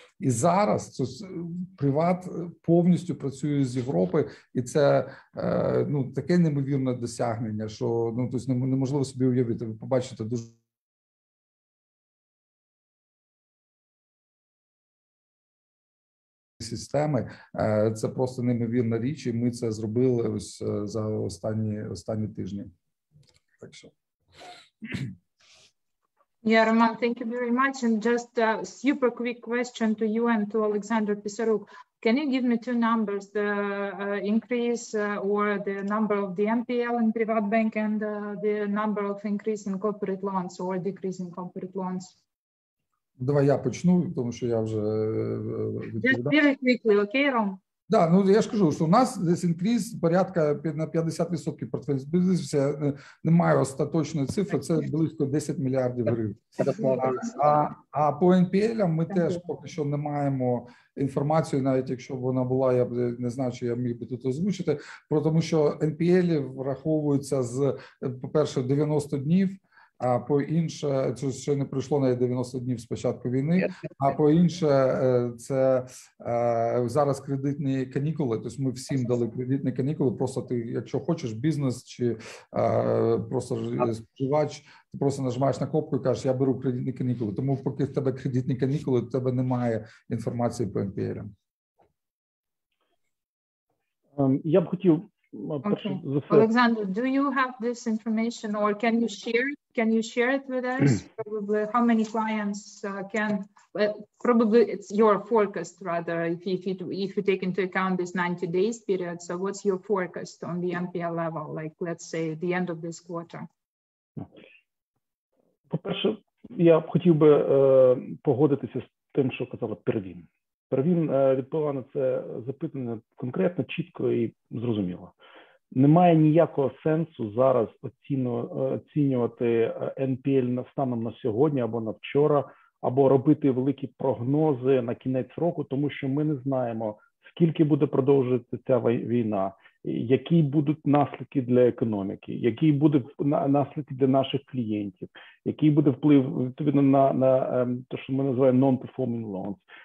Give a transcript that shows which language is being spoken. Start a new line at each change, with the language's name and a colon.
Ukrainian: І зараз «Приват» повністю працює з Європи, і це таке неймовірне досягнення, що тобто неможливо собі уявити. Ви побачите дуже системи, це просто неймовірна річ, і ми це зробили ось за останні тижні. Так що.
English: Yeah, Roman, thank you very much. And just a super quick question to you and to Olександр Писарук. Can you give me 2 numbers, the increase or the number of the NPL in private bank and the number of increase in corporate loans or decrease in corporate loans?
Ukrainian: Давай я почну, тому що я вже відповідав.
English: Just very quickly, okay, Rom?
Ukrainian: Да, я ж кажу, що у нас десь інкріз порядка на 50% портфель збільшився, немає остаточної цифри, це близько 10 мільярдів гривень. А по НПЛ ми теж поки що не маємо інформацію, навіть якщо б вона була, я б не знав, чи я міг би тут озвучити, тому що НПЛ враховуються з, по-перше, 90 днів, а по-інше, це ще не пройшло навіть 90 днів з початку війни, а по-інше, це зараз кредитні канікули, тобто ми всім дали кредитні канікули, просто ти, якщо хочеш бізнес чи просто споживач, ти просто нажимаєш на кнопку і кажеш, я беру кредитні канікули, тому поки в тебе кредитні канікули, в тебе немає інформації по НПЛ. Я б хотів
English: Okay. Alexander, do you have this information, or can you share it with us? Probably how many clients probably it's your forecast rather, if you take into account this 90 days period. So what's your forecast on the NPL level, like let's say the end of this quarter?
Ukrainian: По-перше, я б хотів би погодитися з тим, що казала Первін. Первін відповіла на це запитання конкретно, чітко і зрозуміло. Немає ніякого сенсу зараз оцінювати НПЛ станом на сьогодні або на вчора, або робити великі прогнози на кінець року, тому що ми не знаємо, скільки буде продовжуватися ця війна, які будуть наслідки для економіки, які будуть наслідки для наших клієнтів, який буде вплив відповідно на те, що ми називаємо non-performing loans.